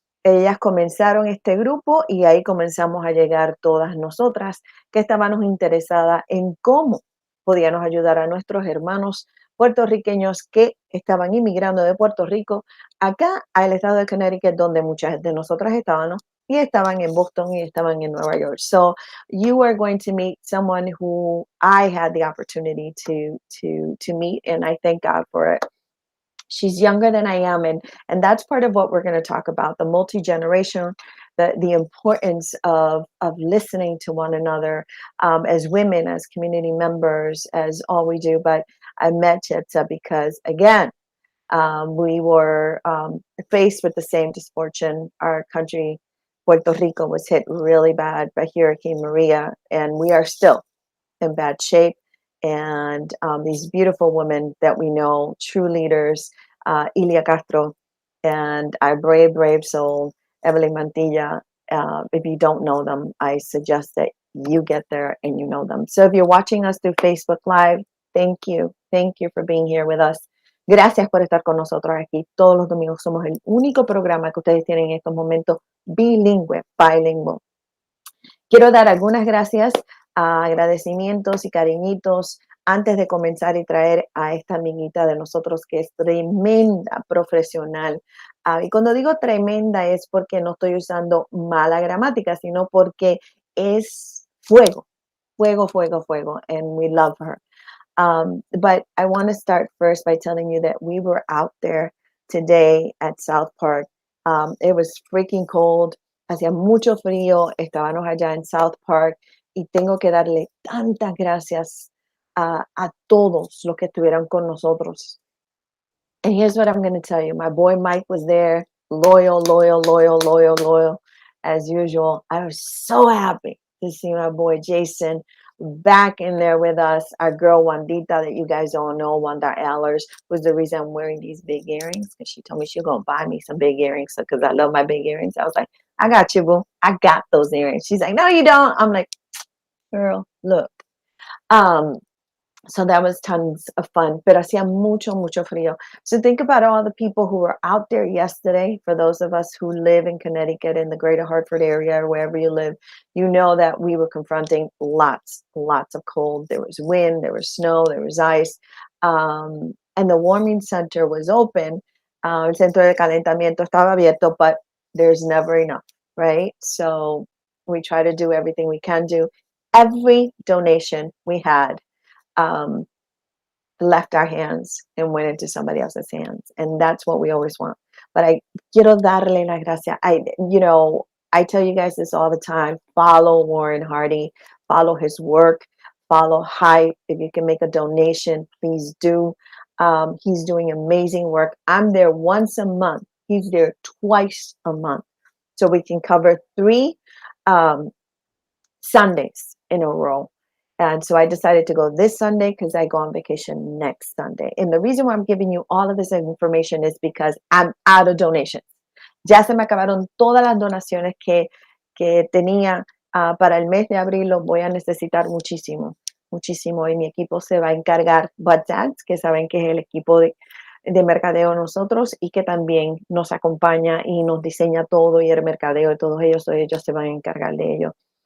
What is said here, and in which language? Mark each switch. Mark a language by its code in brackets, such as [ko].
[es] Ellas comenzaron este grupo y ahí comenzamos a llegar todas nosotras que estábamos interesadas en cómo podíamos ayudar a nuestros hermanos puertorriqueños que estaban inmigrando de Puerto Rico acá al estado de Connecticut, donde muchas de nosotras estábamos, y estaban en Boston y estaban en Nueva York. [en] So you are going to meet someone who I had the opportunity to meet, and I thank God for it. She's younger than I am, and that's part of what we're going to talk about, the multi-generation, the importance of listening to one another, as women, as community members, as all we do. But I met Chetza because, again, we were faced with the same misfortune. Our country, Puerto Rico, was hit really bad by Hurricane Maria, and we are still in bad shape. And these beautiful women that we know, true leaders, Ilia Castro, and our brave, brave soul, Evelyn Mantilla. If you don't know them, I suggest that you get there and you know them. So if you're watching us through Facebook Live, thank you. Thank you for being here with us. [es] Gracias por estar con nosotros aquí todos los domingos. Somos el único programa que ustedes tienen en estos momentos bilingüe, bilingual. Quiero dar algunas gracias, agradecimientos y cariñitos antes de comenzar y traer a esta amiguita de nosotros que es tremenda profesional. Y cuando digo tremenda es porque no estoy usando mala gramática, sino porque es fuego, fuego, fuego, fuego, [en] and we love her. But I want to start first by telling you that we were out there today at South Park. It was freaking cold, [es] hacía mucho frío, estábamos allá en South Park y tengo que darle tantas gracias a todos los que estuvieron con nosotros. [en] And here's what I'm going to tell you. My boy Mike was there, loyal, loyal, loyal, loyal, loyal, as usual. I was so happy to see my boy Jason back in there with us. Our girl Wandita, that you guys all know, Wanda Allers, was the reason I'm wearing these big earrings, because she told me she was going to buy me some big earrings because I love my big earrings. I was like, I got you, boo. I got those earrings. She's like, no, you don't. I'm like, girl, look. Um, so that was tons of fun, [es] pero hacía mucho, mucho frío. [en] So think about all the people who were out there yesterday. For those of us who live in Connecticut, in the greater Hartford area, or wherever you live, you know that we were confronting lots, lots of cold. There was wind, there was snow, there was ice. And the warming center was open. [es] El centro de calentamiento estaba abierto, [en] but there's never enough, right? So we try to do everything we can do. Every donation we had, um, left our hands and went into somebody else's hands. And that's what we always want. But I [es] quiero darle la gracia. [en] I tell you guys this all the time. Follow Warren Hardy, follow his work, follow Hype. If you can make a donation, please do. He's doing amazing work. I'm there once a month. He's there twice a month. So we can cover 3 Sundays in a row. And so I decided to go this Sunday because I go on vacation next Sunday. And the reason why I'm giving you all of this information is because I'm out of donations. [es] Ya se me acabaron todas las donaciones que tenía para el mes de abril. Los voy a necesitar muchísimo, muchísimo. Y mi equipo se va a encargar, Buds Ads, que saben que es el equipo de mercadeo nosotros y que también nos acompaña y nos diseña todo y el mercadeo de todos ellos se van a encargar de ello.